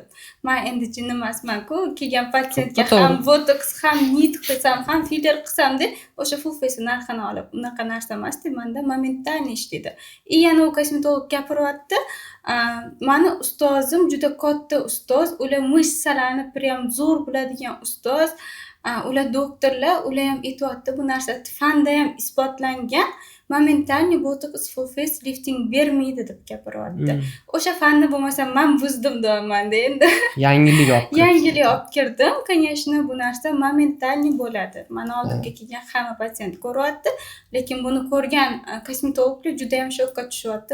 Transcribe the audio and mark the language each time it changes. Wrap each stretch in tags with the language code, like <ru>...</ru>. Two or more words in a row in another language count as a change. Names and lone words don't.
<uz>Men endi jin emasman-ku, kelgan patsientga ham botox, ham nit qilsam, ham filler qilsam deb o'sha</uz> <en>full face</en> <uz>narxini olib, unaqa narsa emas deb menda momentalniy ishlaydi. Yana u kosmetolog gapiryapti, meni ustozim juda katta ustoz, ular mышцаларni prям zo'r biladigan ustoz. Ular doktorlar, ular ham aytayapti, bu narsa fanda ham isbotlangan. Momentalniy botox</uz> <en>full face lifting</en> <uz>bermaydi deb gapiryapti. O'sha fanni bo'lmasa men buzdim deyapman-da endi. Yangilik olib kirdim. Yangilik olib kirdim. Конечно, bu narsa momentalniy bo'ladi. Mana oldimga kelgan hamma patsient ko'ryapti, lekin buni ko'rgan kosmetologlar juda ham shokka tushyapti.</uz>